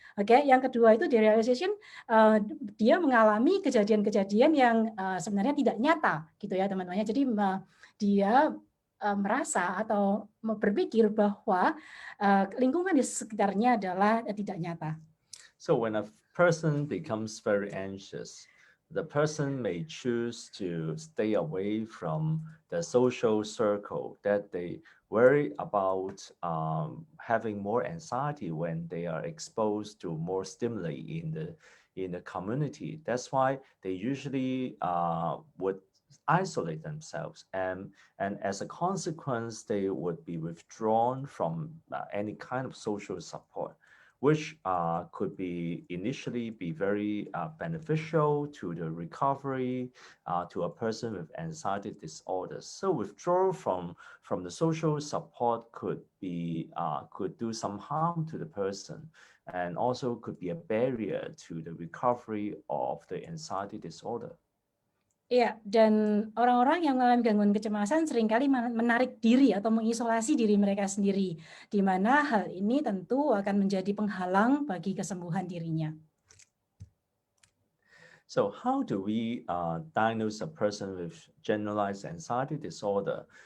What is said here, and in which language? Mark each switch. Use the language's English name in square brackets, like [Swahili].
[Indonesian] Oke, yang kedua itu derealization, dia mengalami kejadian-kejadian yang sebenarnya tidak nyata, gitu ya teman-teman. Jadi dia merasa atau berpikir bahwa lingkungan di sekitarnya adalah tidak nyata. [English] So when a person becomes very anxious, the person may choose to stay away from the social circle that they worry about having more anxiety when they are exposed to more stimuli in the community. That's why they usually would isolate themselves, and as a consequence they would be withdrawn from any kind of social support, which could be initially be very beneficial to the recovery to a person with anxiety disorders. So withdrawal from the social support could be could do some harm to the person, and also could be a barrier to the recovery of the anxiety disorder. [Indonesian] Iya, dan orang-orang yang mengalami gangguan kecemasan seringkali menarik diri atau mengisolasi diri mereka sendiri, di mana hal ini tentu akan menjadi penghalang bagi kesembuhan dirinya. [English] So how do we diagnose a person with generalized anxiety disorder?